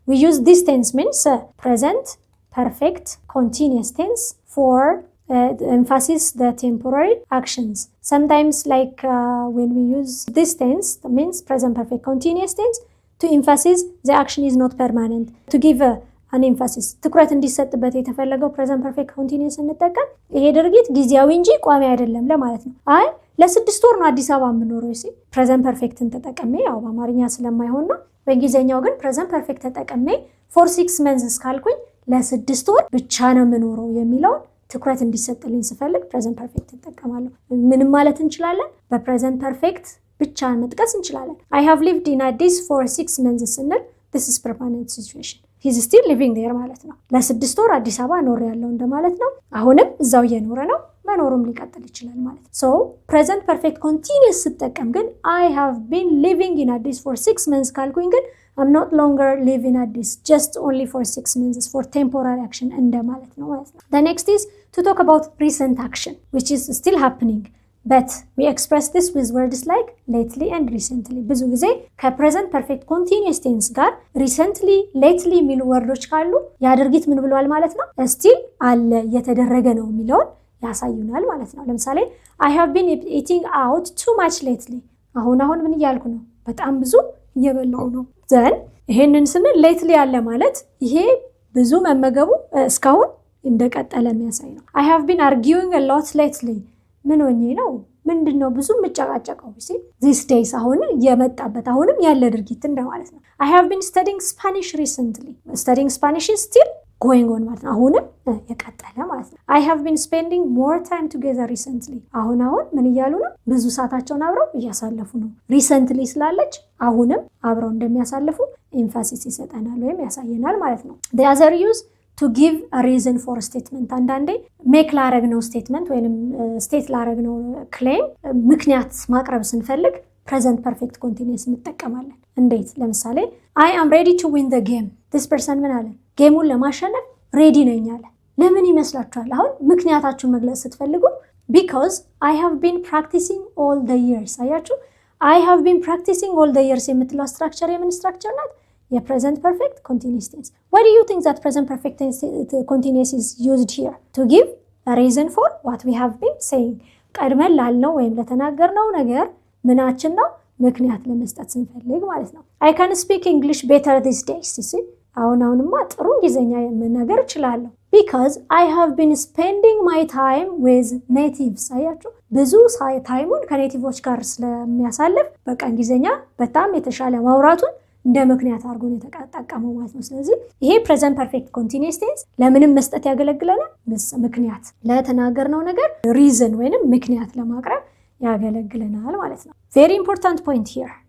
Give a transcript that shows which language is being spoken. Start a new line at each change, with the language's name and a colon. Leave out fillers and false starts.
English: We use this tense means present perfect continuous tense for emphasis the temporary actions. Sometimes like when we use this tense, that means present perfect continuous tense, to emphasize the action is not permanent. To give
Amharic: an emphasis ትኩረት እንዲሰጥበት የተፈለገው present perfect continuous እንጠቀም ይሄ ድርጊት ጊዜያዊ እንጂ ቋሚ አይደለም ለማለት ነው። አይ ለ6 ወር ነው አዲስ አበባ የምኖረው እሺ present perfect ተጠቅሜ ያው በአማርኛ ስለማይሆን ነው በእንግሊዘኛው ግን present perfect ተጠቅሜ for 6 months ካልኩኝ ለ6 ወር ብቻ ነው የምኖረው የሚለው ትኩረት እንዲሰጥልኝ ስፈልግ present perfect ተጠቀማለሁ። ምንም ማለት እንችላለን በpresent perfect ብቻ መጥቀስ እንችላለን።
English: I have lived in Addis for 6 months
Amharic: ስንል
English: this is permanent situation. He's still living there
Amharic: ማለት ነው። ለ6 ወር አዲስ አበባ ኖር ያለው እንደማለት ነው። አሁንም እዛው እየኖረ ነው መኖሩም ሊቀጥል ይችላል ማለት ነው።
English: So present perfect continuous ስትጠቀም ግን I have been living in Addis for 6 months ካልኩኝ ግን I'm not longer living at this just only for 6 months for temporary action
Amharic: እንደማለት ነው ማለት ነው።
English: The next is to talk about recent action which is still happening but we express this with words like lately and recently.
Amharic: ብዙ ጊዜ ከpresent perfect continuous tense ጋር recently lately የሚሉ ወርዶች ካሉ ያ ድርጊት ምን ብለዋል ማለት ነው still አለ እየተደረገ ነው የሚለውን ያሳዩናል ማለት ነው። ለምሳሌ
English: I have been eating out too much lately
Amharic: አሁን ምን እያልኩ ነው በጣም ብዙ እየበላው ነው። ዘን ይሄንን ስንል ሌትሊ ያለ ማለት ይሄ ብዙ መመገቡ እስካሁን እንደቀጠለ የሚያሳይ ነው።
English: I have been arguing a lot lately
Amharic: ምን ሆኜ ነው ምንድነው ብዙ መጨቃጨቀው እሺ these days አሁን የመጣበት አሁንም ያለ ድርጊት እንደማለት ነው።
English: I have been studying Spanish recently. Studying Spanish is still going on
Amharic: ማለት ነው አሁንም የቀጠለ ማለት ነው።
English: I have been spending more time together recently.
Amharic: አሁን ምን እያሉ ነው ብዙ ሰዓታቸውን አብረው እያሳለፉ ነው። recently ስላለች አሁንም አብረው እንደሚያሳልፉ ኤምፋሲስ ይሰጠናል ወይም ያሳየናል ማለት ነው።
English: The other use to give a reason for a statement
Amharic: አንዳንዴ ሜክ ላረግነው ስቴትመንት ወይንም ስቴት ላረግነው ክሌም ምክንያት ማቅረብ ስንፈልግ present perfect continuous እንጠቀማለን። እንዴት?
English: ለምሳሌ I am ready to win the game. This person
Amharic: ምን አለ? ጌሙን ለማሸነፍ ሬዲ ነኝ አለ። ለምን ይመስላችኋል? አሁን ምክንያታችሁን መግለጽ ስትፈልጉ
English: because I have been practicing all the years
Amharic: አያችሁ I have been practicing all the years የምትለው ስትራክቸር የምን ስትራክቸር ናት?
English: የpresent perfect continuous tense. Why do you think that present perfect continuous is used here? To give a reason for what we have been saying.
Amharic: ቀድመን ላልነው ወይም ለተናገርነው ነገር ምናችን ነው ምክንያት ለመስጠት ስንፈልግ ማለት ነው።
English: I can speak English better these days. See?
Amharic: አሁንማ ጥሩ እንግሊዘኛ መናገር እችላለሁ
English: because I have been spending my time with natives.
Amharic: አያችሁ ብዙ ታይሙን ከኔቲቮች ጋር ስለሚያሳልፍ በቃ እንግሊዘኛ በጣም የተሻለ ማውራቱን እንደ ምክንያት አድርጎ ነው የተጠቀመው ማለት ነው። ስለዚህ ይሄ present perfect continuous tense ለምንም መስጠት ያገለግለናል ምክንያት ለተናገርነው ነገር reason ወይንም ምክንያት ለማቅረብ ያገለግለናል ማለት ነው።
English: Very important point here.